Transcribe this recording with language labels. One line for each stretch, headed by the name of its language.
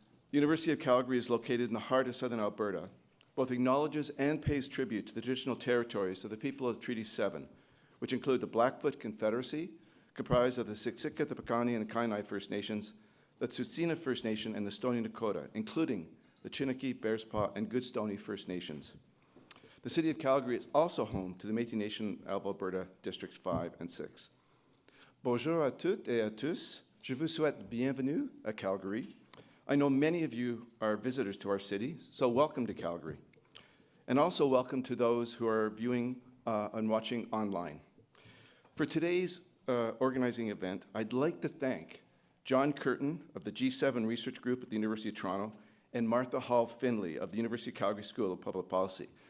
English: The University of Calgary is located in the heart of southern Alberta, both acknowledges and pays tribute to the traditional territories of the people of Treaty 7, which include the Blackfoot Confederacy, comprised of the Siksika, the Piikani, and the Kainai First Nations, the Tsuut'ina First Nation, and the Stoney Nakoda, including the Chiniki, Bearspaw, and Goodstoney First Nations. The City of Calgary is also home to the Métis Nation of Alberta, Districts 5 and 6.
French: Bonjour à toutes et à tous. Je vous souhaite bienvenue à Calgary.
English: I know many of you are visitors to our city, so welcome to Calgary. And also welcome to those who are viewing and watching online. For today's organizing event, I'd like to thank John Chrétien of the G7 Research Group at the University of Toronto and Martha Hall Findlay of the University of Calgary School of Public Policy.